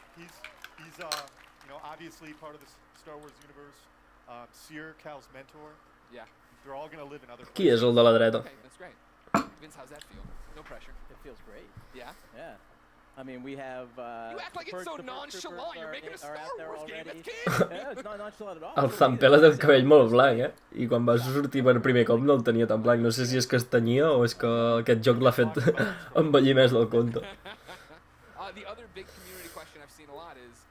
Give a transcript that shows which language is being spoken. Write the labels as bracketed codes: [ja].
[en] He's you know, obviously part of the Star Wars universe. Seer, Cal's mentor. Yeah. They're all gonna live in other [ca] Qui és el de la dreta? [en] Okay, that's great. Vince, how's that feel? No pressure. It feels great. Yeah? Yeah. I mean, we have. You act like it's so nonchalant. You're making a Star Wars game. It's Yeah, canon. it's not nonchalant at all. [ca] El Zampella té el cabell molt blanc, eh? I quan va sortir per primer cop no el tenia tan blanc. No sé si és que es tenyia o és que aquest joc l'ha fet envellir més del compte. [en] The other big community question I've seen a lot is